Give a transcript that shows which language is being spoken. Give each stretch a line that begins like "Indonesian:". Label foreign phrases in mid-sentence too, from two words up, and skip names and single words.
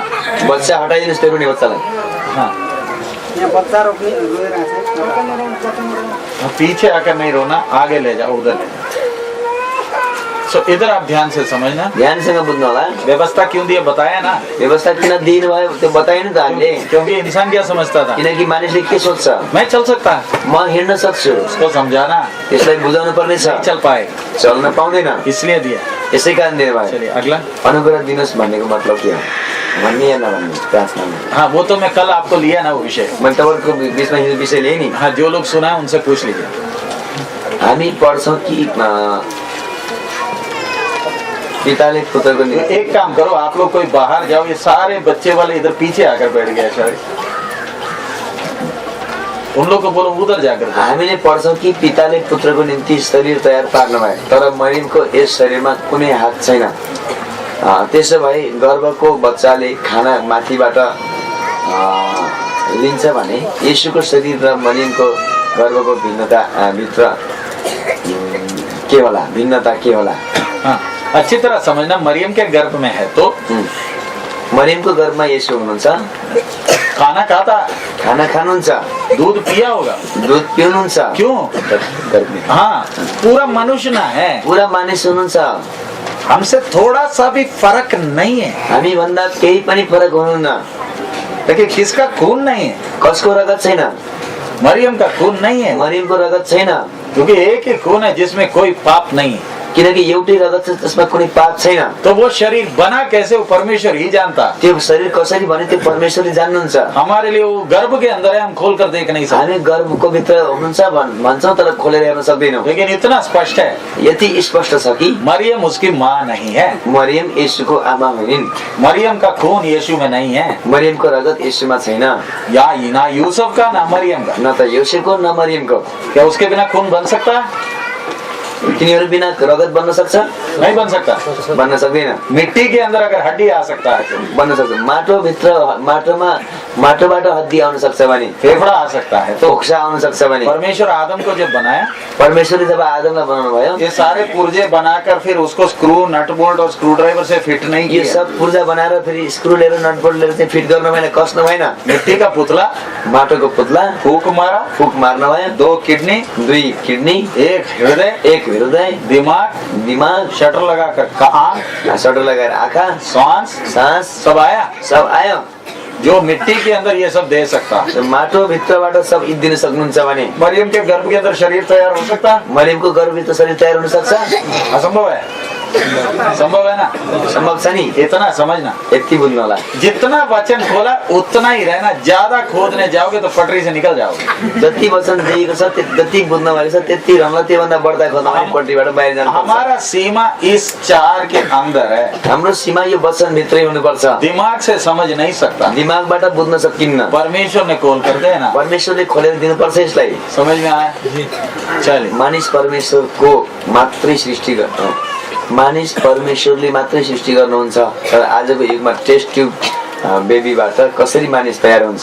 Nepali: बच्चा हटाइदिनुहोस् त्यो पनि बच्चालाई।
Hindi: हाँ
Nepali: यहाँ बच्चा रोइरहेको छ।
Hindi: पीछे आकर नहीं रोना, आगे ले जाओ, उधर ले जाओ। सो इधर आप ध्यान से समझना,
Nepali: ध्यानसँग बुझ्नु होला।
Hindi: व्यवस्था क्यों दिया बताया ना?
Nepali: व्यवस्था किन दिनुभयो त्यो बताइनु त हामीले।
Hindi: क्योंकि इंसान क्या समझता था,
Nepali: किनकि मानिसले के सोच्छ,
Hindi: मैं चल सकता है,
Nepali: म हिँड्न सक्छु,
Hindi: उसको समझाना,
Nepali: त्यसलाई बुझाउनु पर्ने छ,
Hindi: नहीं चल पाए,
Nepali: चल्न पाउँदैन,
Hindi: इसलिए दिया।
Nepali: यसै कारण दिनुभयो।
Hindi: चलिए अगला।
Nepali: अनुग्रह दिनुहोस् भन्नेको मतलब के हो? भन्ने या नभन्ने प्रार्थनामा।
Hindi: हाँ वो तो मैं कल आपको लिया ना वो विषय।
Nepali: मैले तपाईँको बिचमा यो विषय लिएँ नि।
Hindi: हाँ जो लोग सुना है उनसे पूछ लीजिए।
Nepali: हामी पढ्छौँ कि पिताले पुत्रको निम्ति।
Hindi: एक काम करो, आप लोग कोई बाहर जाओ, ये सारे बच्चे वाले इधर पीछे आकर बैठ गए शायद, उन लोग को बोलो उधर जाकर।
Nepali: हामीले पढ्छौँ कि पिताले पुत्रको निम्ति शरीर तयार पार्नुभयो, तर मरियमको यस शरीरमा कुनै हात छैन। त्यसो भए गर्भको बच्चाले खाना माथिबाट लिन्छ भने येशूको शरीर र मरियमको गर्भको भिन्नता भित्र के होला? भिन्नता के होला?
Hindi: हाँ अच्छी तरह समझना, मरियम के गर्भ में है तो
Nepali: मरियमको गर्भमा येशू हुनुहुन्छ,
Hindi: खाना खाता,
Nepali: खाना खानुहुन्छ,
Hindi: दूध पिया होगा,
Nepali: दूध पिउनुहुन्छ।
Hindi: क्यों? हाँ पूरा मनुष्य ना है,
Nepali: पूरा मानिस हुनुहुन्छ,
Hindi: हमसे थोड़ा सा भी फर्क नहीं है।
Nepali: हामी भन्दा केही पनि फरक हुनुहुन्न।
Hindi: लेकिन किसका खून नहीं है?
Nepali: कसको रगत छैन?
Hindi: मरियम का खून नहीं है,
Nepali: मरियमको रगत छैन,
Hindi: क्योंकि एक ही खून है जिसमें कोई पाप नहीं है।
Nepali: किनकि एउटै रगत छ त्यसमा कुनै पाप छैन।
Hindi: तो वो शरीर बना कैसे वो परमेश्वर ही जानता।
Nepali: त्यो शरीर कसरी भने त्यो परमेश्वरले जान्नुहुन्छ।
Hindi: हमारे लिए वो गर्भ के अंदर है, हम खोल कर देख नहीं सकते,
Nepali: हामी गर्भको भित्र हुनुहुन्छ भन्छौँ तर खोलेर हेर्न सक्दैनौँ।
Hindi: लेकिन इतना स्पष्ट है
Nepali: यति स्पष्ट छ कि
Hindi: मरियम उसकी माँ नहीं है,
Nepali: मरियम येशूको आमा होइन्।
Hindi: मरियम का खून यीशु में नहीं है,
Nepali: मरियमको रगत येशूमा छैन।
Hindi: या ना यूसुफ का ना मरियम का।
Nepali: न त योसेफको न मरियमको।
Hindi: क्या उसके बिना खून बन सकता है?
Nepali: तिनीहरू बिना रगत बन्न सक्छ?
Hindi: नहीं बन सकता।
Nepali: बन्न सक्दैन।
Hindi: मिट्टी के अंदर अगर हड्डी आ सकता है तो
Nepali: बन्न सक्छ। माटोबाट हड्डी आउन सक्छ भने,
Hindi: फेफड़ा आ सकता है तो
Nepali: फोक्सा आउन सक्छ भने,
Hindi: परमेश्वर आदम को जब बनाया,
Nepali: परमेश्वरले जब आदमलाई बनाउनु भयो,
Hindi: ये सारे पुर्जे बनाकर फिर उसको स्क्रू
English: nut bolt
Hindi: और
English: screw driver
Hindi: से फिट नहीं
Nepali: यो
Hindi: किया।
Nepali: सब पूर्जा बनाएर फेरि स्क्रु लिएर
English: nut bolt
Nepali: लिएर चाहिँ फिट गर्न भएन, कस्न भएन।
Hindi: मिट्टी का पुतला,
Nepali: माटोको पुतला
Hindi: फूक मारा,
Nepali: फुक मार्न भयो।
Hindi: 2 किडनी,
Nepali: 2 किडनी,
Hindi: एक हृदय,
Nepali: एक हृदय, दिमाग,
Hindi: शटर लगाकर आंख,
Nepali: सटर लगाएर आँखा,
Hindi: सांस सब
Nepali: सब आयो।
Hindi: जो मिट्टी के अंदर ये सब दे सकता।
Nepali: माटो भित्रबाट सब दिन सक्नुहुन्छ भने,
Hindi: मरियम के गर्भ के अंदर शरीर तैयार हो सकता?
Nepali: मरियमको गर्भभित्र शरीर तयार हुन सक्छ?
Hindi: असंभव है। संभव है ना?
Nepali: सम्भव छ नि।
Hindi: इतना समझना,
Nepali: यति बुझ्नु होला।
Hindi: जितना वचन खोला उतना ही रहना, ज्यादा खोदने जाओगे तो पटरी से निकल जाओगे।
Nepali: जति वचन दिएको छ जति बुझ्न भएको छ त्यति रहला, त्योभन्दा बढ्दा खोज्न भने पट्टीबाट बाहिर जानु पर्छ।
Hindi: हमारा सीमा इस 4 के अंदर है।
Nepali: हाम्रो सीमा यो वचन भित्रै हुनुपर्छ।
Hindi: दिमाग से समझ नहीं सकता,
Nepali: दिमागबाट बुझ्न सकिन्न।
Hindi: परमेश्वर ने खोल कर देना।
Nepali: परमेश्वरले खोलेर दिनुपर्छ यसलाई।
Hindi: समझ में आया? चलिए,
Nepali: मानिस परमेश्वरको मात्रै सृष्टि गर्नु, मानिस परमेश्वरले मात्रै सृष्टि गर्नुहुन्छ। तर आजको युगमा
English: test tube babyबाट
Nepali: कसरी मानिस तयार हुन्छ?